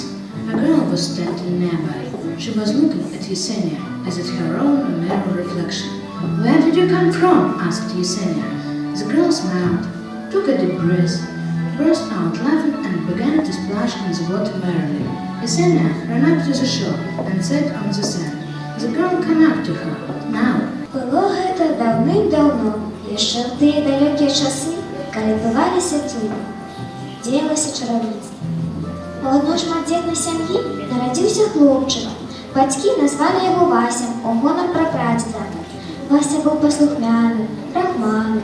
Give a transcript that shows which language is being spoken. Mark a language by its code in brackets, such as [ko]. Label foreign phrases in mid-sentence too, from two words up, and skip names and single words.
[en] A girl was standing nearby. She was looking at Yesenia as at her own mirror reflection. "Where did you come from?" asked Yesenia. The girl smiled, took a deep breath, burst out laughing and began to splash in the water merrily. Yesenia ran up to the shore and sat on the sand. The girl came up to her. Now, [be] Было гэта даўным-даўно, яшчэ ў тыя далёкія часы, калі адбываліся цуды, дзеялася чаравніцтва. У адной шматдзетнай сям'і нарадзіўся хлопчык. Бацькі назвалі яго Васем у гонар прапрадзеда. Вася быў паслухмяны, рахманы.